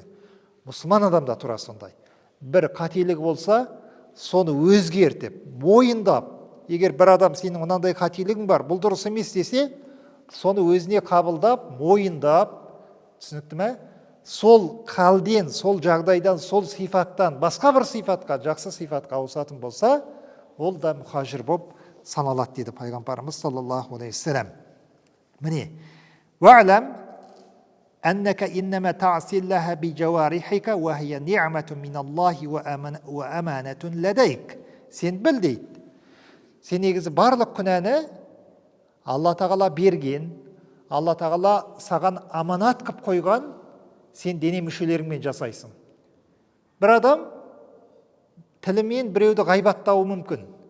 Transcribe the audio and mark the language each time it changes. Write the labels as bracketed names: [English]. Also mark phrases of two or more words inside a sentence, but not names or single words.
[Kazakh] Мұсылман адамда тура сондай. Бір қателік болса, соны өзгертіп, мойындап, егер бір адам сенің мынандай қателігің бар, бұл дұрыс емес десе, соны өзіне қабылдап, мойындап, түсінікті ме? Сол халден, сол жағдайдан, сол сипаттан басқа бір сипатқа, жақсы сипатқа ауысатын болса, ол да мухажир болып саналады деді пайғамбарымыз [Arabic] صلى الله عليه وسلم. [Kazakh] Міне, [Arabic] ва'лам أنك إنما تعصي الله بجوارحك وهي نعمة من الله وأمانة لديك. [Kazakh] Сен біл дейді. Сен негізі барлық күнәні Алла Тағала берген, Алла Тағала саған аманат қып қойған, сен дене мүшелеріңмен жасайсың. Бір адам тілімен біреуді ғайбаттауы мүмкін.